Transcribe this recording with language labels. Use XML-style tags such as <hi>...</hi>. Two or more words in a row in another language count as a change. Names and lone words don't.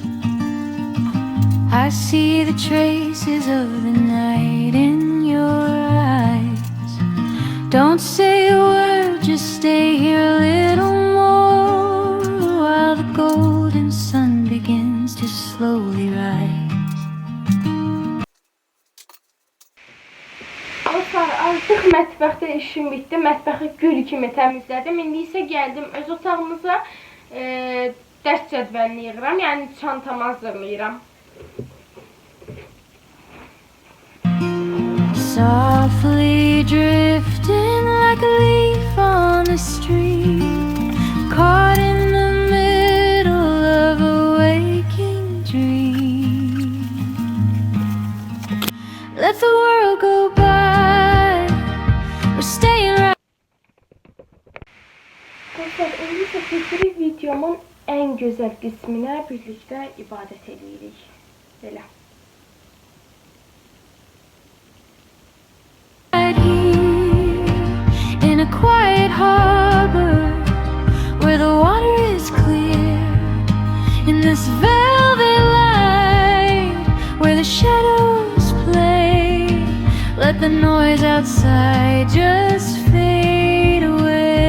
<en>I see the traces of the night in your eyes. Don't say a word, just stay here a little more, while the golden sun begins to slowly rise.</en> <az>Dostlar, artıq mətbəxdə işim bitdi. Mətbəxi gül kimi təmizlədim. İndi isə gəldim öz otağımıza. Dərs cədvəlini yığıram, yəni çantamı hazırlayıram.</az> <en>Softly drifting like a leaf on the street, caught in the middle of a waking dream. Let the world go by, we're staying right.</en> <az>Dostlar, indi isə keçirik videomun ən gözəl qisminə birlikdə ibadət edirik. Belə.</az> <en>Right here in a quiet harbor where the water is clear, in this velvet light where the shadows play, let the noise outside just fade away.</en>